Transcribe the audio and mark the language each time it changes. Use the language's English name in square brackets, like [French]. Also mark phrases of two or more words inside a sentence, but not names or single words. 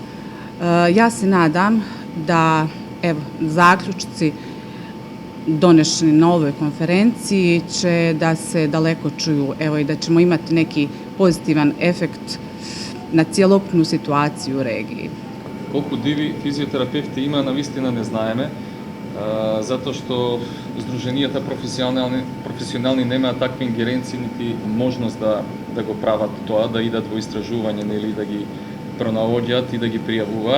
[Bosnian] Ja se nadam da evo zaključci donešeni na ovoj konferenciji će da se daleko čuju, evo, i da ćemo imati neki pozitivan efekt na cjelokupnu situaciju u regiji. [Macedonian] Колку диви физиотерапевти има, навистина не знаеме, затоа што здруженијата професионални немаат такви ингеренции нити можност да го прават тоа, да идат во истражување или да ги пронаоѓаат и да ги пријавуваат.